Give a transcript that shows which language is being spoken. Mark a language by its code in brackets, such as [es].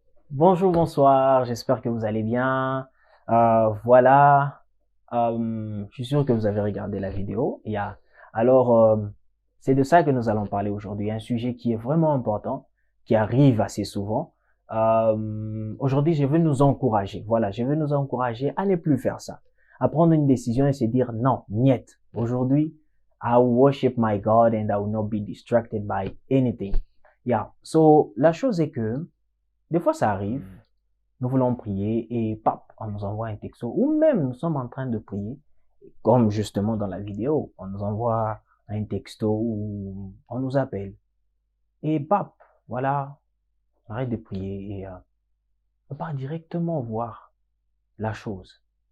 [fr] Bonjour, bonsoir, j'espère que vous allez bien. Voilà, je suis sûr que vous avez regardé la vidéo. Alors, c'est de ça que nous allons parler aujourd'hui, un sujet qui est vraiment important, qui arrive assez souvent. Aujourd'hui, je veux nous encourager. Voilà, je veux nous encourager à ne plus faire ça, à prendre une décision et se dire non, niet. [en] Aujourd'hui, I will worship my God and I will not be distracted by anything. [fr] So, la chose est que des fois, ça arrive, nous voulons prier et pap, on nous envoie un texto, ou même nous sommes en train de prier, comme justement dans la vidéo, on nous envoie un texto ou on nous appelle. Et pap, voilà, on arrête de prier et on part directement voir la chose.